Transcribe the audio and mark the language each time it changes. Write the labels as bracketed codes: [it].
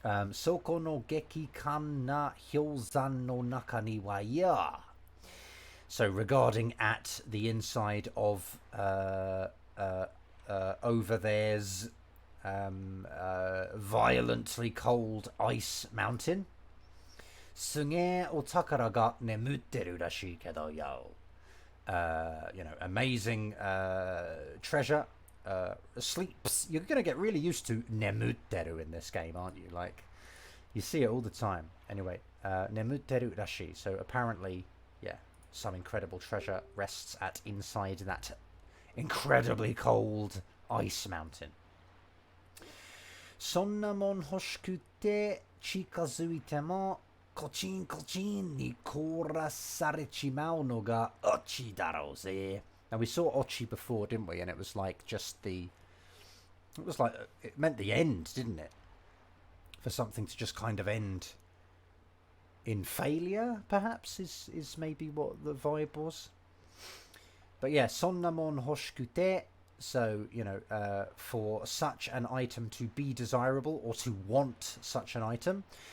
[ja] Soko no geki kan na hyozan no naka ni wa ya. [en] So regarding at the inside of over there's violently cold ice mountain. [ja] すげえお宝が眠ってるらしいけどよ。 [en] You know, amazing treasure sleeps. You're going to get really used to nemutteru in this game, aren't you? Like, you see it all the time. Anyway, [ja] nemutteru rashi. [en] So apparently, yeah, some incredible treasure rests at inside that incredibly cold ice mountain. [ja] そんなもん欲しくて近づいてもコチンコチンに凍らされちまうのがオチだろうぜ. [en] Now we saw ochi before, didn't we? And it was like just the... It was like... It meant the end, didn't it? For something to just kind of end in failure, perhaps, is maybe what the vibe was. But yeah, [ja] sonnamon hoshikute. [en] So, you know, for such an item to be desirable or to want such an item.